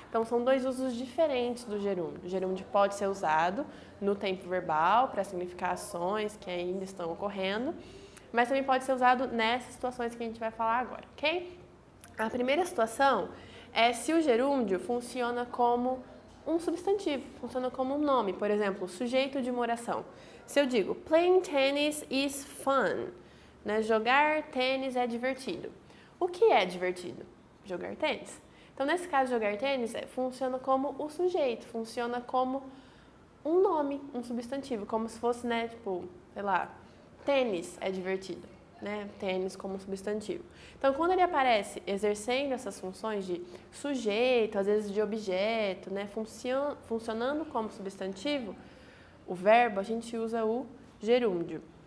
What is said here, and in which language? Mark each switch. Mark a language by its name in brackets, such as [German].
[Portuguese] Então são dois usos diferentes do gerúndio. O gerúndio pode ser usado no tempo verbal para significar ações que ainda estão ocorrendo, mas também pode ser usado nessas situações que a gente vai falar agora, ok? A primeira situação é se o gerúndio funciona como um substantivo, funciona como um nome. Por exemplo, sujeito de uma oração. Se eu digo, [English] playing tennis is fun, [Portuguese] né? Jogar tênis é divertido. O que é divertido? Jogar tênis. Então, nesse caso, jogar tênis funciona como o sujeito, funciona como um nome, um substantivo, como se fosse, né, tipo, sei lá, tênis é divertido. Né, tênis como substantivo. Então, quando ele aparece exercendo essas funções de sujeito, às vezes de objeto, né, funcionando como substantivo, o verbo, a gente usa o gerúndio.